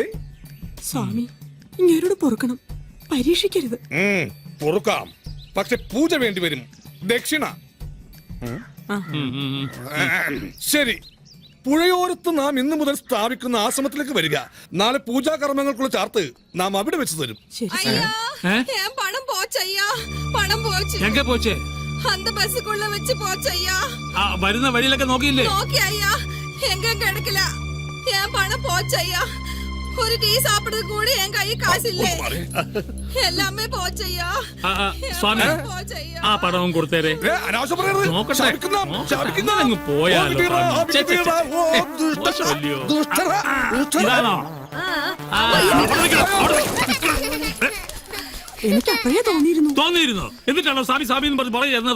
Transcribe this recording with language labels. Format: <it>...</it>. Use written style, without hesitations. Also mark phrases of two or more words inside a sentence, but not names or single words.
<ml>സ്വാമി, ഇങ്ങേരോട് പൊറുക്കണം, പരീക്ഷിക്കരുത്. പൊറുക്കാം, പക്ഷെ പൂജ വേണ്ടി വരും. ദക്ഷിണ. ശരി, പുഴയോരത്ത് നാം ഇന്നു മുതൽ സ്ഥാപിക്കുന്ന ആശ്രമത്തിലേക്ക് വരിക. നാളെ പൂജാകർമ്മങ്ങൾക്കുള്ള ചാർത്ത് നാം അവിടെ വെച്ച് തരും. ശരി.</ml> <ta>என் பணம் போச்சையா, பணம் போச்சு. எங்க போச்சே? அந்த பஸ்ஸுக்குள்ள வச்சு போச்சையா.</ta> <ml>ആ വരുന്ന വഴിയിലൊക്കെ നോക്കിയില്ലേ?</ml> <ta>ஓகே ஐயா, எங்க கிடைக்கல. என் பணம் போச்சையா. ஒரு டீ சாப்பிடுறது கூட என் கை காசு இல்ல. எல்லாமே போச்சையா.</ta> <ml>സ്വാമി,</ml> <ta>போச்சையா.</ta> <ml>ആ പണവും കൊടുത്തേരെ. അനാവശ്യം പറയരുത്. നോക്കട്ടെ. ശാപിക്കുന്ന. അങ്ങ് പോയാലോ. മോശമല്ലയോ? ഇതാണോ? എനിക്ക് അപ്പോഴേ തോന്നിയിരുന്നു. തോന്നിയിരുന്നോ? എന്നിട്ടാണോ സ്വാമി സ്വാമി എന്ന് പറഞ്ഞ് പുറകെ ചെന്നത്?</ml>